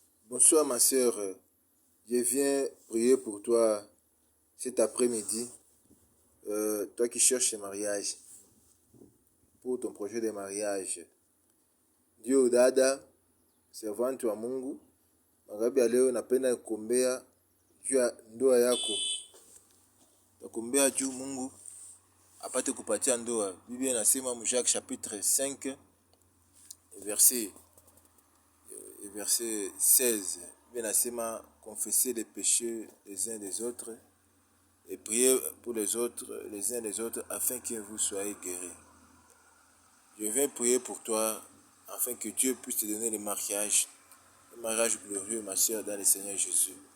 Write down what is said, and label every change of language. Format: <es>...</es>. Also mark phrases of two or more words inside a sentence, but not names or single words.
<fr>Bonsoir ma sœur, je viens prier pour toi cet après-midi. Toi qui cherches le mariage, pour ton projet de mariage.</fr> <sw>Ndio dada, servante wa Mungu, magharibi ya leo napenda kuombea juu ya ndoa yako. Nakuombea juu Mungu apate kupatia ndoa. Biblia inasema mu Jacques chapitre 5 verset 16. Biblia inasema</sw> <fr>confessez les péchés les uns des autres et priez pour les autres, les uns des autres, afin que vous soyez guéris. Je viens prier pour toi, afin que Dieu puisse te donner le mariage glorieux, ma soeur, dans le Seigneur Jésus.</fr>